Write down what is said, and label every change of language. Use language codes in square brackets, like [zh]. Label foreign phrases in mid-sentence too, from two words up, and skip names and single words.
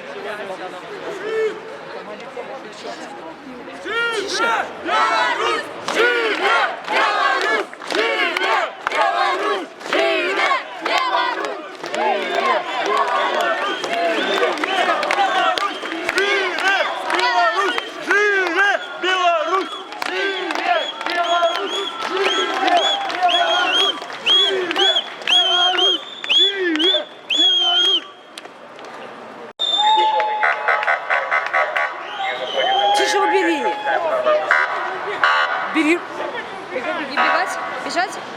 [ru] Тише! [be] Беларусь! Живе! Беларусь! Живе! Беларусь! Живе! Беларусь! Живе! Беларусь! Живе Беларусь! Живе! Беларусь! Живе! Беларусь! Живе Беларусь! Живе Беларусь! [ru] Тише, убери. Бери. Беги, бегать? Бежать?